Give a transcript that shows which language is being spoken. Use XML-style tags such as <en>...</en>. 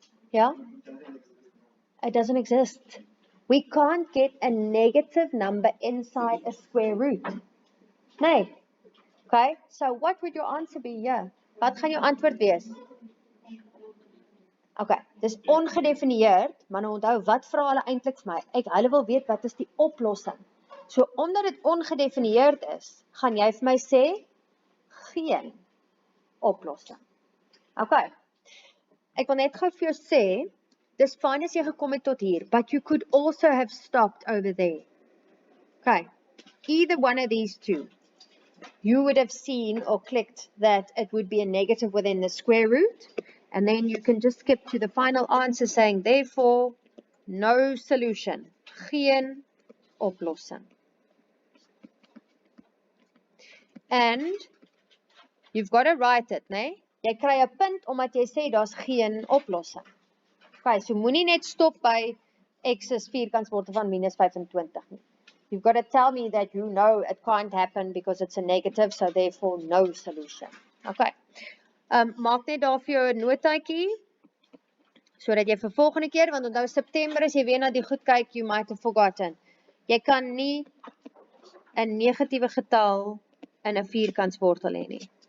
<en>Ja? It doesn't exist. We can't get a negative number inside a square root. Nee. Okay, so what would your answer be?</en> <af>Yeah. Wat gaan jou antwoord wees? Okay, dis ongedefinieerd, maar nou onthou, wat vra hulle eintlik vir my? Hulle wil weet wat is die oplossing. So, omdat dit ongedefinieerd is, gaan jy vir my sê, geen. oplossing. Okay. Ek wil net gou vir jou sê, dis fine as jy gekom het tot hier,</af> <en>but you could also have stopped over there.</en> <af>Okay.</af> <en>Either one of these two, you would have seen or clicked that it would be a negative within the square root, and then you can just skip to the final answer saying, therefore, no solution.</en> <af>Geen oplossing.</af> <en>And you've got to write it, né?</en> <af>Jy kry 'n punt omdat jy sê daar's geen oplossing. Okay, so moenie net stop by x is vierkantswortel van minus 25 nie.</af> <en>You've got to tell me that you know it can't happen because it's a negative, so therefore no solution. Okay.</en> <af>Maak net daar vir jou 'n notaatjie sodat jy vir volgende keer, want onthou September as jy weer na die goed kyk,</af> <en>you might have forgotten.</en> <af>Jy kan nie 'n negatiewe getal in 'n vierkantswortel hê nie.</af>